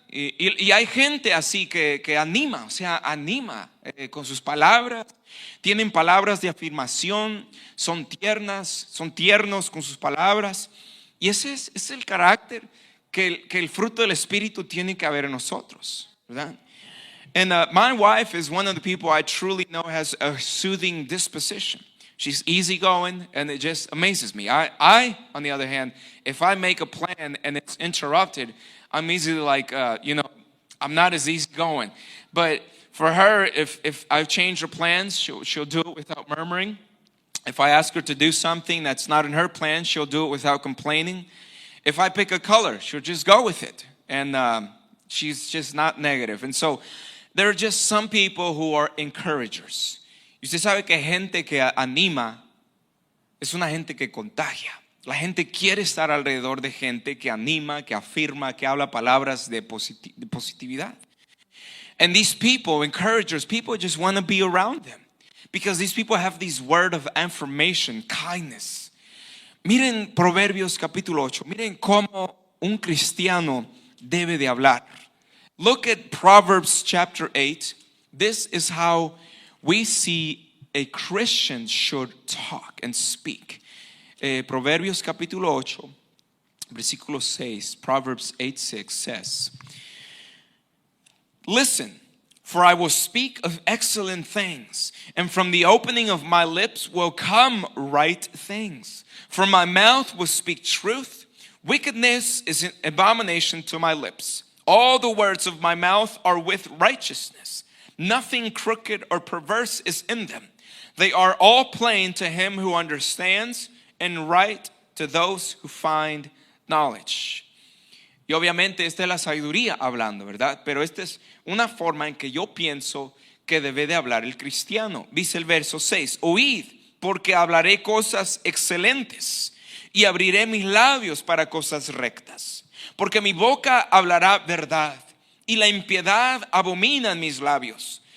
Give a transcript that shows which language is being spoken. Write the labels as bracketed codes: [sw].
[es] Y hay gente así que anima, o sea, anima con sus palabras. Tienen palabras de afirmación, son tiernos con sus palabras. Y ese es el carácter que el fruto del Espíritu tiene que haber en nosotros, ¿verdad? [en] And my wife is one of the people I truly know has a soothing disposition. She's easygoing, and it just amazes me. I, on the other hand, if I make a plan and it's interrupted, I'm easily like, I'm not as easygoing. But for her, if I've changed her plans, she'll do it without murmuring. If I ask her to do something that's not in her plan, she'll do it without complaining. If I pick a color, she'll just go with it. And she's just not negative. And so there are just some people who are encouragers. [es] Y usted sabe que gente que anima es una gente que contagia. La gente quiere estar alrededor de gente que anima, que afirma, que habla palabras de positividad. [en] And these people, encouragers, people just want to be around them. Because these people have this word of affirmation, kindness. [es] Miren Proverbios capítulo 8. Miren cómo un cristiano debe de hablar. [en] Look at Proverbs chapter 8. This is how we see a Christian should talk and speak. [es] Proverbios capítulo 8, versículo 6. [en] Proverbs 8:6 says, "Listen, for I will speak of excellent things, and from the opening of my lips will come right things. For my mouth will speak truth. Wickedness is an abomination to my lips. All the words of my mouth are with righteousness. Nothing crooked or perverse is in them. They are all plain to him who understands, and right to those who find knowledge." [es] Y obviamente esta es la sabiduría hablando, ¿verdad? Pero esta es una forma en que yo pienso que debe de hablar el cristiano. Dice el verso 6, "Oíd, porque hablaré cosas excelentes y abriré mis labios para cosas rectas. Porque mi boca hablará verdad y la impiedad abomina en mis labios.